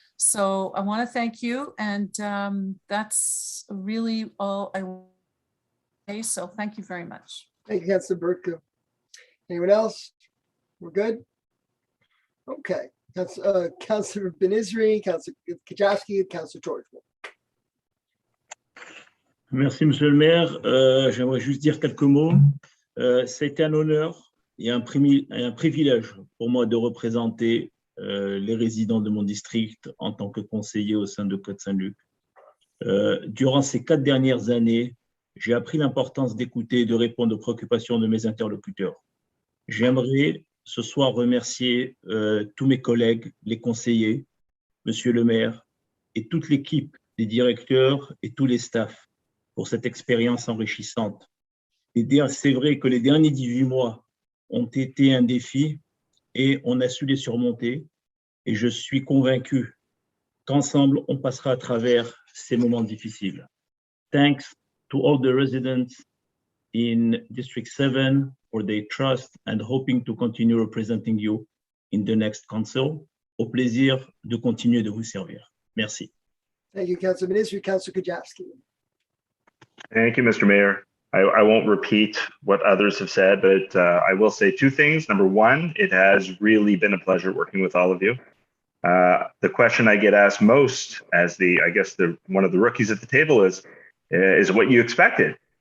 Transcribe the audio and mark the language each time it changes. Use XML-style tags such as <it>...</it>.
<en>So I want to thank you. And that's really all I want to say. So thank you very much. Thank you, Councillor Burku. Anyone else? We're good? Okay. Councillor Benizri, Councillor Kajowski, Councillor George.</en> <fr>Merci, Monsieur le maire. J'aimerais juste dire quelques mots. Ça a été un honneur et un privilège pour moi de représenter les résidents de mon district en tant que conseiller au sein de Côte Saint-Luc. Durant ces 4 dernières années, j'ai appris l'importance d'écouter et de répondre aux préoccupations de mes interlocuteurs. J'aimerais ce soir remercier tous mes collègues, les conseillers, Monsieur le maire et toute l'équipe des directeurs et tous les staffs pour cette expérience enrichissante. C'est vrai que les derniers 18 mois ont été un défi et on a su les surmonter. Et je suis convaincu qu'ensemble, on passera à travers ces moments difficiles.</fr> <en>Thanks to all the residents in District 7 for their trust and hoping to continue representing you in the next council.</en> <fr>Au plaisir de continuer de vous servir. Merci.</fr> <en>Thank you, Councillor Ministry. Councillor Kajowski. Thank you, Mr. Mayor. I won't repeat what others have said, but I will say 2 things. Number 1, it has really been a pleasure working with all of you. The question I get asked most as one of the rookies at the table is what you expected?</en>